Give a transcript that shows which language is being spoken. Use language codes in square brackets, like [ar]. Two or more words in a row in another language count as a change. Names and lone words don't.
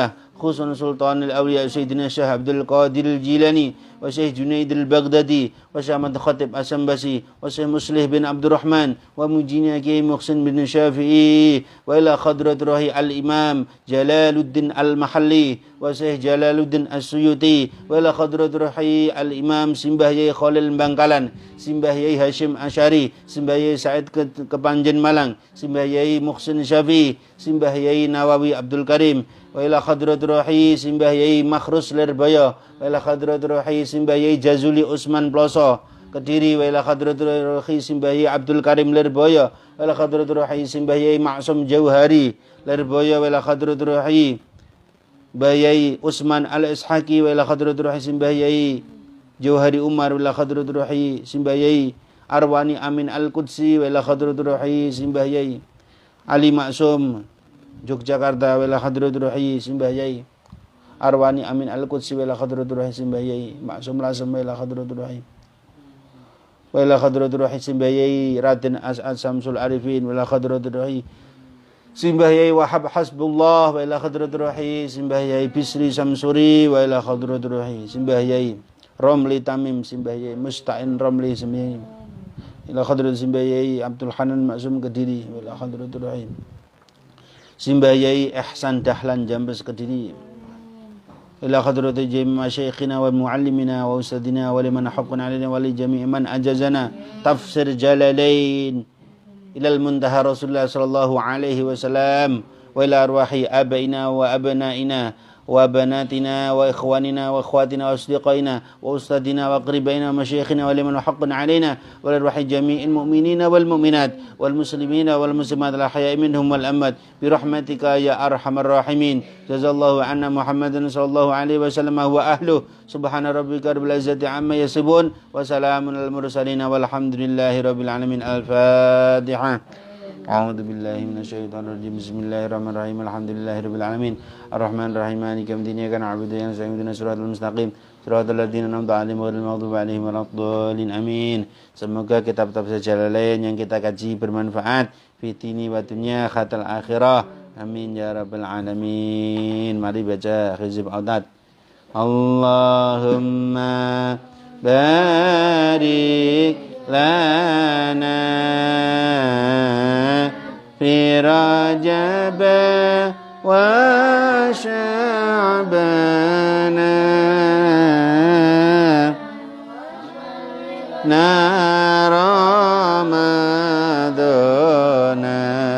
[ar] خصوصا سلطان الأولياء سيدنا الشيخ عبد القادر الجيلاني وشيخ جنيد البغدادي وشيخ أحمد خطيب السنبسي وشيخ مصلح بن عبد الرحمن ومجينا كي محسن بن شافعي وإلى خضرة روح الإمام جلال الدين المحلي وشيخ جلال الدين السيوطي وإلى خضرة روح الإمام Simbah Khalil Bangkalan, Simbah Hashim Asyari, Simbah Said Kepanjen Malang, Simbah Muhsin Syafi, Simbah Nawawi Abdul Karim وإلى khadrat ruhi Simbah Makhrus Lerbaya wa ila khadrat ruhi Simbah Jazuli Usman Ploso Kediri wa ila khadrat ruhi Simbah Abdul Karim Lerbaya wa ila khadrat ruhi Simbah Maksum Jauhari Lerbaya wa ila khadrat ruhi Bayai Usman Al-Ishaqi wa ila khadrat ruhi Simbah Jauhari Umar wa ila khadrat ruhi Simbah Arwani Amin Al-Qudsi wa ila khadrat ruhi Simbah Ali Maksum Yogyakarta wala hadratur ruhi Simbah Yai Arwani Amin Al-Qudsi wala hadratur ruhi Simbah Yai Maksum Lasem wala hadratur ruhi wala hadratur ruhi Simbah Yai Raden As'ad Samsul Arifin wala hadratur ruhi Simbah Yai Wahab Hasbullah wala hadratur ruhi Simbah Yai Bisri Samsuri wala hadratur ruhi Simbah Yai Romli Tamim Simbah Yai Musta'in Romli Simbah Yai wala hadratur Simbah Yai Abdul Hanan Maksum Kediri wala hadratur ruhi Simbah Yai Ihsan Dahlan Jambes Kediri ila hadrati jami' masyayikhina wa muallimina wa ustadina wa liman حقا علينا ولجميع من أجازنا تفسير Jalalain إلى المنتهى رسول الله صلى الله عليه وسلم وإلى أرواح آبائنا و أبنائنا وبناتنا وإخواننا وأخواتنا وأصدقائنا وأساتذتنا وأقربائنا ومشايخنا ولمن حقا علينا ولأرواح جميع المؤمنين والمؤمنات والمسلمين والمسلمات الأحياء منهم والأموات برحمتك يا أرحم الراحمين جزى الله عنا محمدا صلى الله عليه وسلم وأهله سبحان ربك رب العزة عما يصفون وسلام على المرسلين والحمد لله رب العالمين. Al-Fatihah. أعوذ بالله من الشيطان الرجيم. بسم الله الرحمن الرحيم. الحمد لله رب العالمين. الرحمن الرحيم. مالك يوم الدين. إياك نعبد وإياك نستعين. اهدنا الصراط المستقيم. صراط الذين أنعمت عليهم غير المغضوب عليهم ولا الضالين. [id] Amin. Semoga kitab tafsir Jalalain yang kita kaji bermanfaat [ar] في ديني ودنيا ختال الآخرة. آمين يا رب العالمين. [id] Mari baca Hizb Audad. [ar] اللهم بارك لنا في رجب وشعبان نا رمضان